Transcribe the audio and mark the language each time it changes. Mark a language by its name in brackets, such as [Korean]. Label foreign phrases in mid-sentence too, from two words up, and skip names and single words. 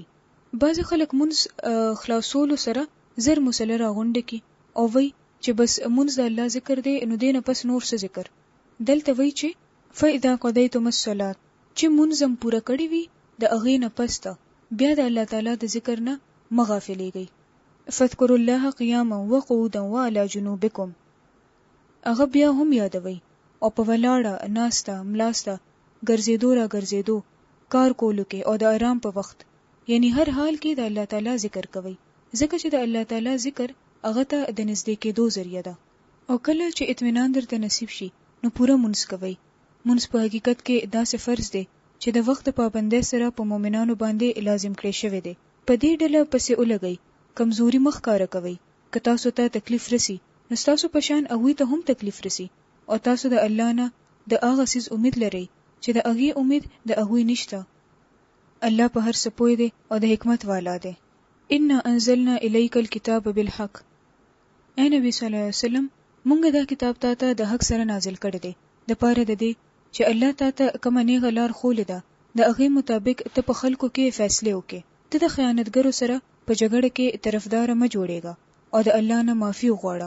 [Pashto] بعض خلک مونږ خلاصولو سره زر مصلی راغونډه کی او وای چې بس مونږ د الله ذکر دی نو دینه پس نور څه ذکر. دلته وای چې [Arabic] فاذا قضیتم الصلاه، [Pashto] چې مونږ هم پوره کړی وي د اغه نه پسته بیا د الله تعالی د ذکر نه مغافلېږي. [Arabic] فذكروا الله قياما وقعودا وعلى جنوبكم، [Pashto] هغه بیا هم یادوي او په ولاړه، ناسته، ملاسته، ګرځېدو را ګرځېدو، کار کولو کې او د آرام په وخت، یعنی هر حال کې د الله تعالی ذکر کوي. ځکه چې د الله تعالی ذکر هغه ته د نږدې کېدو ذریعہ ده. او کله چې اطمینان درته نصیب شي نو پوره مونږ کوي. مونږ په حقیقت کې داسې فرض دی چې د وخت پابندۍ سره په مؤمنانو باندې لازم کړی شوی دی. په دې ډله پسې ولګي، کمزوري مخ کار کوي. که تاسو ته تکلیف رسی نو تاسو په شان هغه ته هم تکلیف رسی، او تاسو د الله نه د هغه سیس امید لرئ چې د هغه امید د هغه نشته. الله په هر څه پوهی دی او د حکمت والا دی. [Arabic] ان انزلنا الیک الكتاب بالحق، [Pashto] اے نبی [Arabic] صلی الله علیه وسلم [Pashto] مونږ دا کتاب ته د حق سره نازل کړی دی د پاره د دې چې الله ته کوم نه غلار خول ده د هغه مطابق ته په خلکو کې فیصله وکړي. ته د خیانتګرو سره په جګړه کې طرفدار مه جوړېږه او د الله نه معافي وغواړه.